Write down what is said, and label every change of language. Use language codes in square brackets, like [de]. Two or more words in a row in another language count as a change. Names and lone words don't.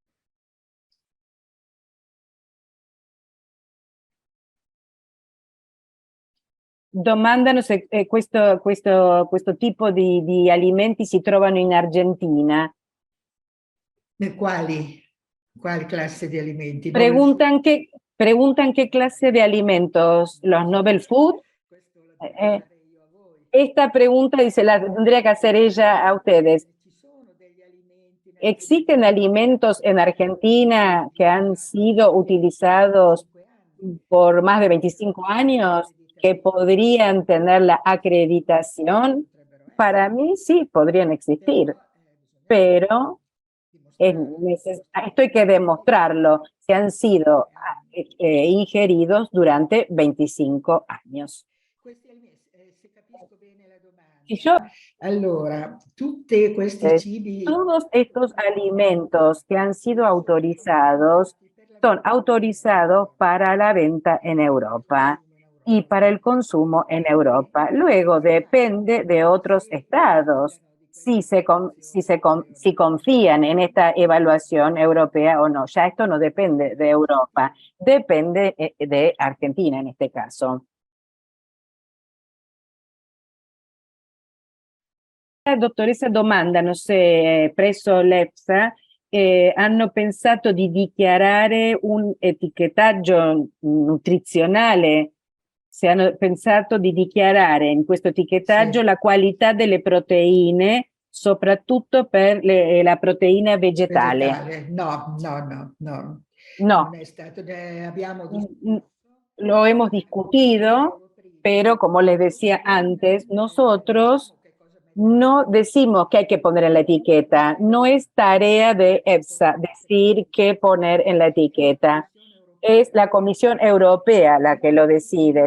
[it] Domandano se questo tipo di alimenti si trovano in Argentina. Quali classe di alimenti? [en] Novel food? [es] Preguntan qué clase de alimentos, los [en] novel food. [it] Questo la devo Eh, fare io a voi. [es] esta pregunta dice, la tendría que hacer ella a ustedes. [it] Ci sono degli alimenti in [es] ¿Existen [it] Argentina [es] alimentos en Argentina que han sido utilizados [it] 25 anni. [es] por más de 25 años que podrían tener la acreditación? [it] Potrebbero [es] Para [it] essere, [es] mí sí, podrían [it] però [es] existir, [it] bisogna [es] pero esto hay que demostrarlo, que han sido ingeridos durante 25 años. [it] questi alimenti, se capisco bene la [es] Y yo, [it] domanda, allora, tutti questi cibi [es] todos estos alimentos que han sido autorizados son autorizados para la venta en Europa y para el consumo en Europa. Luego depende de otros estados si confían en esta evaluación europea o no. Ya esto no depende de Europa, depende de Argentina en este caso. [it] La dottoressa domandano se presso l'EFSA hanno pensato di dichiarare un etichettaggio nutrizionale, se hanno pensato di dichiarare in questo etichettaggio sì, la qualità delle proteine, soprattutto per la proteina vegetale. vegetale. No, non [es] No, [it] è stato, ne abbiamo mm, discusso. [es] lo hemos discutido, pero como les decía antes, nosotros no decimos qué hay que poner en la etiqueta. No es tarea de EFSA decir qué poner en la etiqueta. Es la Comisión Europea la que lo decide.